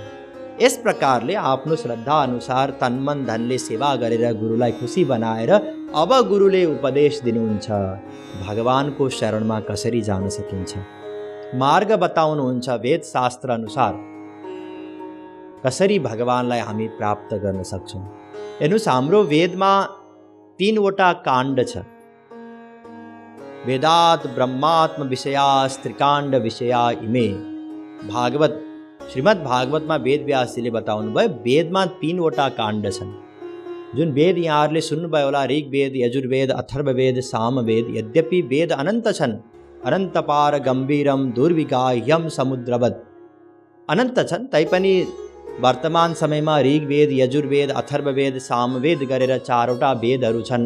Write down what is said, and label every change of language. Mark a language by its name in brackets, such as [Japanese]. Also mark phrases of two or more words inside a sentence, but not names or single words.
[Nepali] यस प्रकारले आफ्नो श्रद्धा अनुसार तन मन धनले सेवा गरेर गुरुलाई खुसी बनाएर अब गुरुले उपदेश दिनुहुन्छ, भगवानको शरणमा कसरी जान सकिन्छ, मार्ग बताउनुहुन्छ वेद शास्त्र अनुसार कसरी भगवानलाई हामी प्राप्त गर्न सक्छौँ। हेर्नुहोस्, हाम्रो वेदमा 3वटा काण्ड छ। [Sanskrit] वेदात ब्रह्मात्म विषयास् त्रिकाण्ड विषया इमे। [Nepali] भागवत, श्रीमद् भागवतमा वेद व्यासजीले बताउनु भयो, वेदमा 3वटा काण्ड छन्। जुन वेद यहाँहरूले सुन्नुभयो होला, ऋग्वेद, यजुर्वेद, अथर्ववेद, सामवेद, यद्यपि वेद अनन्त छन्, [Sanskrit] अनन्तपार गम्भीरम दुर्विगाह्यम समुद्रवत् [Nepali] अनन्त छन्, तैपनि वर्तमान समयमा ऋग्वेद, यजुर्वेद, अथर्ववेद, सामवेद गरेर 4वटा वेदहरू छन्।